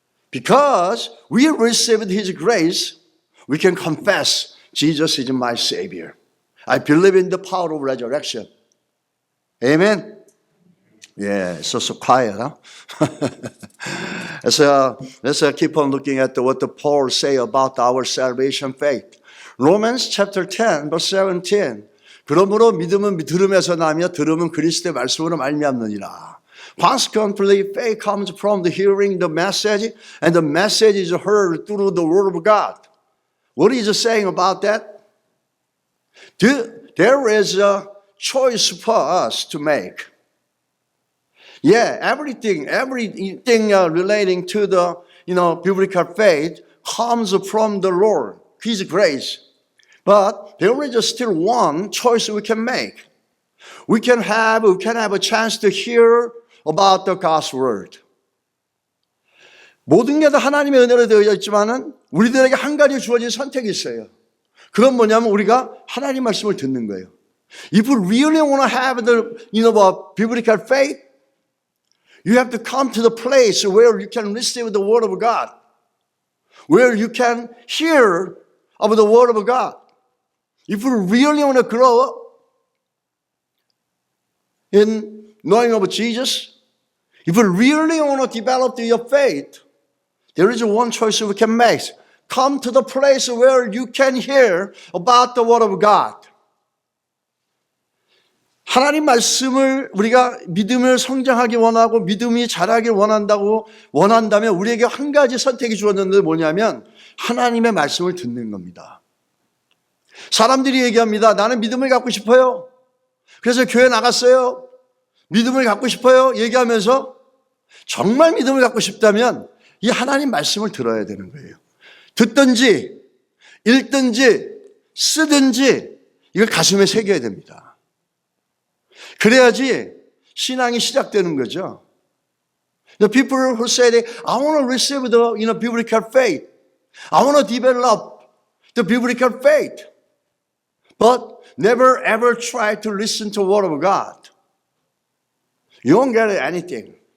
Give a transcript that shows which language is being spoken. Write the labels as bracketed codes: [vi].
[en] Because we received His grace, we can confess Jesus is my Savior. I believe in the power of resurrection. Amen? Yeah, it's so quiet, huh? Let's keep on looking at what the Paul say about our salvation faith. Romans chapter 10, verse 17. [ko] 그러므로 믿음은 들음에서 나며 들음은 그리스도의 말씀으로 말미암느니라. [en] Consequently, faith comes from the hearing the message, and the message is heard through the Word of God. What is he saying about that? There is a choice for us to make. Yeah, everything relating to the biblical faith comes from the Lord, His grace. But there is still one choice we can make. We can have a chance to hear about the God's word. [ko] 모든 게 다 하나님의 은혜로 되어 있지만은 우리들에게 한 가지 주어진 선택이 있어요. 그건 뭐냐면 우리가 하나님 말씀을 듣는 거예요. If you really want to have the biblical faith, you have to come to the place where you can receive the word of God, where you can hear of the word of God. If you really want to grow in knowing of Jesus, if you really want to develop your faith, there is one choice we can make. Come to the place where you can hear about the word of God. 하나님 말씀을 우리가 믿음을 성장하기 원하고 믿음이 자라길 원한다면 우리에게 한 가지 선택이 주어졌는데 뭐냐면 하나님의 말씀을 듣는 겁니다. 사람들이 얘기합니다. 나는 믿음을 갖고 싶어요. 그래서 교회 나갔어요. 믿음을 갖고 싶어요. 얘기하면서 정말 믿음을 갖고 싶다면 이 하나님 말씀을 들어야 되는 거예요. 듣든지 읽든지 쓰든지 이걸 가슴에 새겨야 됩니다. 그래야지 신앙이 시작되는 거죠. [en] The people who say that I want to receive the biblical faith. I want to develop the biblical faith. But never ever try to listen to the word of God. You won't get anything.